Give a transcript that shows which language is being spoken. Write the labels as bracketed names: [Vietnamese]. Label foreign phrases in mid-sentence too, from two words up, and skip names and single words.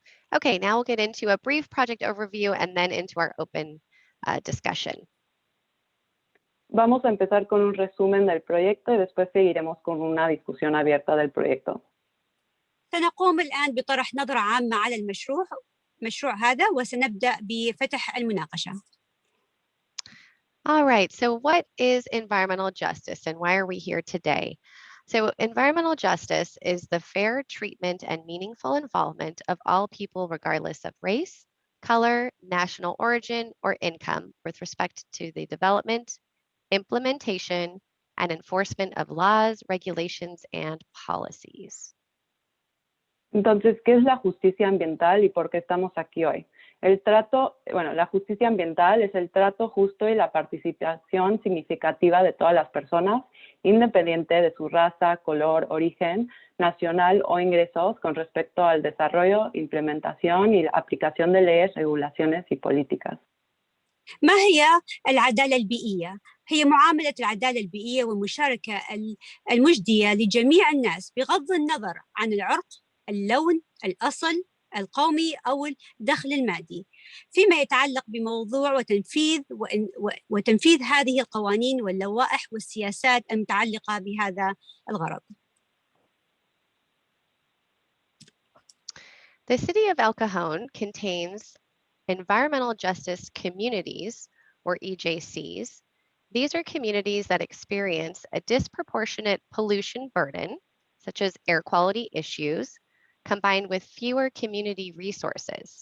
[English] Okay, now we'll get into a brief project overview and then into our open discussion. [Spanish] Vamos a empezar con un resumen del proyecto y después seguiremos con una discusión abierta del proyecto. [Arabic] سنقوم الآن بطرح نظرة عامة على المشروع هذا وسنبدأ بفتح المناقشة. [English] All right, so what is environmental justice and why are we here today? So environmental justice is the fair treatment and meaningful involvement of all people regardless of race, color, national origin, or income with respect to the development, implementation, and enforcement of laws, regulations, and policies. [Spanish] Entonces, ¿qué es la justicia ambiental y por qué estamos aquí hoy? La justicia ambiental es el trato justo y la participación significativa de todas las personas, independiente de su raza, color, origen, nacional o ingresos, con respecto al desarrollo, implementación y aplicación de leyes, regulaciones y políticas. [Arabic] ما هي العدالة البيئية؟ هي معاملة العدالة البيئية والمشاركة المجدية لجميع الناس بغض النظر عن العرق، اللون، الأصل القومي أو الدخل المادي، فيما يتعلق بموضوع وتنفيذ هذه القوانين واللوائح والسياسات المتعلقة بهذا الغرض. [English] The city of El Cajon contains environmental justice communities, or EJCs. These are communities that experience a disproportionate pollution burden, such as air quality issues, combined with fewer community resources.